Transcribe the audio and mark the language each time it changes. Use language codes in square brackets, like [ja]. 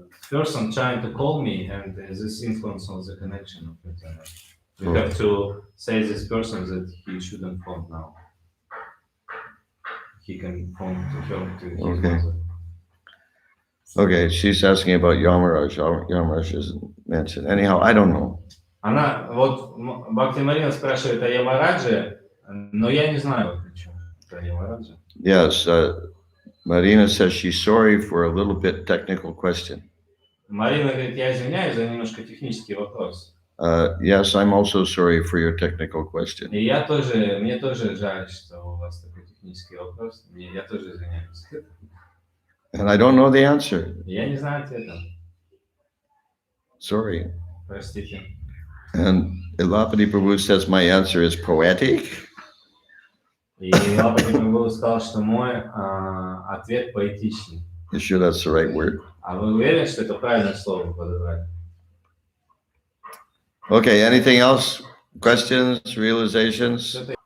[en] Person trying to call me, and this influence on the connection of internet. We have to say this person that he shouldn't phone now. He can phone to her to his mother. Okay, she's asking about Yamaraj. Yamaraj isn't mentioned. Anyhow, I don't know. [ru] Она, вот, Бхакти Марина спрашивает о Ямарадже, но я не знаю, почему это Ямараджа. [en] Yes, Marina says she's sorry for a little bit technical question. [ru] Марина говорит, я извиняюсь за немножко технический вопрос. [en] Yes, I'm also sorry for your technical question. [ru] И мне тоже жаль, что у вас такой технический вопрос. Я тоже извиняюсь. [en] And I don't know the answer. [ru] Я не знаю ответа. [en] Sorry. [ru] Простите. [en] And Elapati Prabhu says my answer is poetic. [ru] И Лапати Прабху сказал, что мой ответ поэтичный. [en] You sure that's the right word? [ru] А вы уверены, что это правильное слово подобрать? [en] Okay, anything else? Questions, realizations?